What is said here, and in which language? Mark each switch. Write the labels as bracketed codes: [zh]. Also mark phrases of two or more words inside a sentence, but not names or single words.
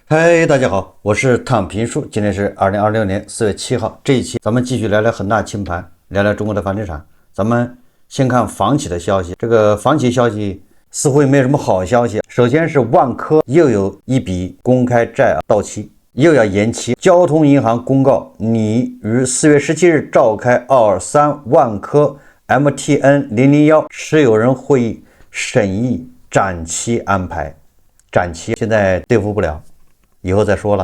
[zh] 嗨，大家好，我是躺平叔，今天是2026年4月7号。這一期咱們繼續聊聊恆大清盤，聊聊中國的房地產。咱們先看房企的消息，這個房企消息似乎也沒有什麼好消息。首先是萬科又有一筆公開債到期，又要延期。交通銀行公告擬於4月17日召開223萬科 MTN001持有人會議審議展期安排，展期現在兌付不了，以後再說了。